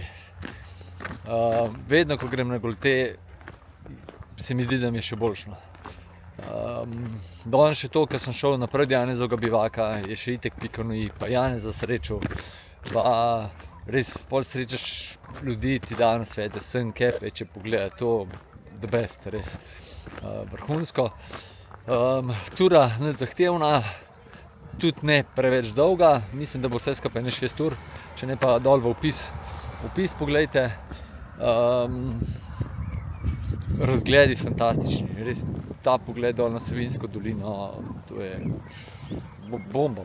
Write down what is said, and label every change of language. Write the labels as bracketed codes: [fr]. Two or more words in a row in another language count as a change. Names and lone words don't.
[sl] Vedno, ko grem na Golte, se mi zdi, da mi je še boljšno. Danes še to, ker sem šel naprej od Janezovega bivaka, je še itek Pikonoji, pa Janeza srečal, pa res pol srečaš ljudi, ti dajo nasvete, sem kepe, če pogledaj, [en] to the best, [sl] res vrhunsko. Tura nič zahtevna, tudi ne preveč dolga, mislim, da bo vse skupaj ne 6 ur, če ne pa dol v opis poglejte. Razgledi fantastični, res ta pogled dol na Savinjsko dolino, to je bomba.